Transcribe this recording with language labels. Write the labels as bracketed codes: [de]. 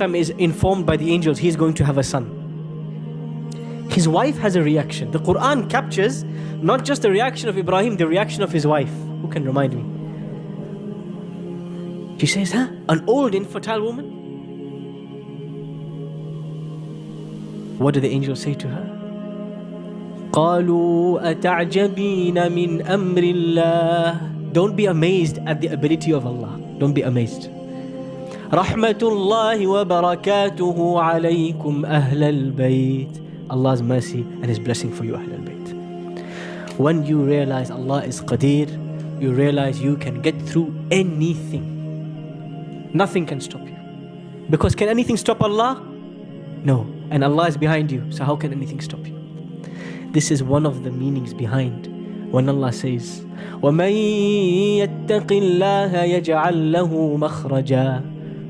[en] is informed by the angels he's going to have a son, his wife has a reaction. The Quran captures not just the reaction of Ibrahim, the reaction of his wife. Who can remind me? She says, an old infertile woman? What do the angels say to her? [ar] قالوا أتعجبين من أمر الله. [en] Don't be amazed at the ability of Allah. Don't be amazed. [ar] رحمة الله وبركاته عليكم أهل البيت. [en] Allah's mercy and His blessing for you, Ahl al-Bayt. When you realize Allah is Qadir, you realize you can get through anything. Nothing can stop you. Because can anything stop Allah? No. And Allah is behind you. So how can anything stop you? This is one of the meanings behind when Allah says, [ar] وَمَن يَتَّقِ اللَّهَ يَجْعَلْ لَهُ مَخْرَجًا.